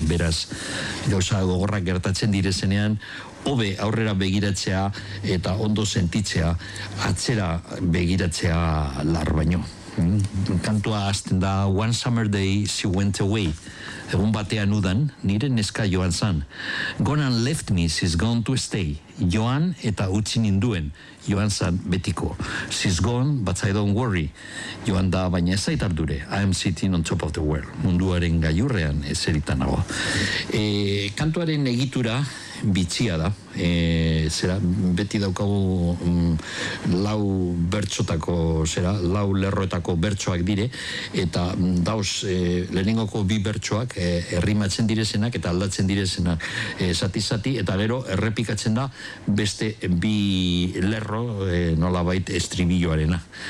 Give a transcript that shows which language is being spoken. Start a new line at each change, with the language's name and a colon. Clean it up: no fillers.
Basque: Beraz, gauza gogorrak gertatzen direzenean, hobe aurrera begiratzea eta ondo sentitzea, atzera begiratzea lar baino. Kantua hasten da,
English: one summer day she went away.
Basque: Egun batean udan, nire neska joan zan.
English: Gone and left me, she's gone to stay.
Basque: Joan eta utzi ninduen, joan zan betiko.
English: She's gone, but I don't worry.
Basque: Joan da, baina ez zait ardure.
English: I am sitting on top of the world.
Basque: Munduaren gailurrean eseritan nago. Kantuaren egitura bitxia da. Zera, beti daukagu lau bertxotako, zera, lau lerroetako bertxoak dire, eta dauz, lehenengoko bi bertxoak errimatzen direzenak eta aldatzen direzenak zati-zati, eta gero errepikatzen da beste bi lerro nola bait estribilloarena.